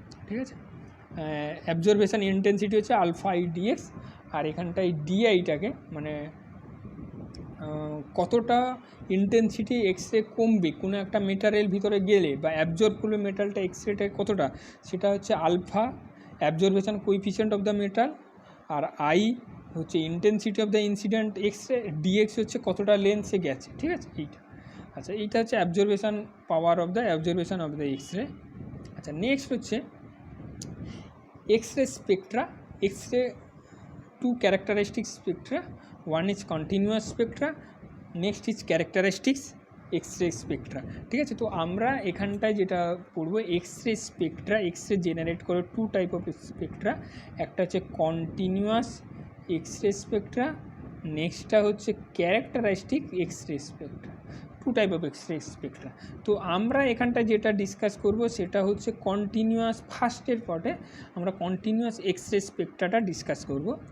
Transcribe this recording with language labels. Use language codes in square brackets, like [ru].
[bn] ঠিক আছে, absorption intensity হচ্ছে আলফা আই ডিএক্স, আর এখানটায় ডিআইটাকে মানে কতটা ইন্টেন্সিটি এক্সরে কমবে কোনো একটা মেটারের ভিতরে গেলে বা অ্যাবজর্ব করবে মেটালটা এক্সরেটা কতটা, সেটা হচ্ছে alpha absorption coefficient of the metal, আর I হচ্ছে intensity of the incident x-ray, dx হচ্ছে কতটা লেন্থে গেছে। ঠিক আছে, এইটা। আচ্ছা, এইটা হচ্ছে absorption power of the absorption of the x-ray. আচ্ছা, নেক্সট হচ্ছে [en] X-ray spectra, X-ray two characteristic spectra, one is continuous spectra, next is characteristics X-ray spectra, ঠিক আছে। [bn] তো আমরা এখানটায় যেটা পড়বো এক্সরে স্পেকট্রা, এক্সরে জেনারেট করে টু টাইপ অফ স্পেকট্রা, একটা হচ্ছে কন্টিনিউয়াস এক্সরে স্পেকট্রা, নেক্সটটা হচ্ছে characteristic x-ray Spectra, two type of x-ray Spectra. তো আমরা এখানটায় যেটা ডিসকাস করব সেটা হচ্ছে কন্টিনিউয়াস, ফার্স্টের পার্টে আমরা কন্টিনিউয়াস এক্সরে স্পেকট্রাটা ডিসকাস করব।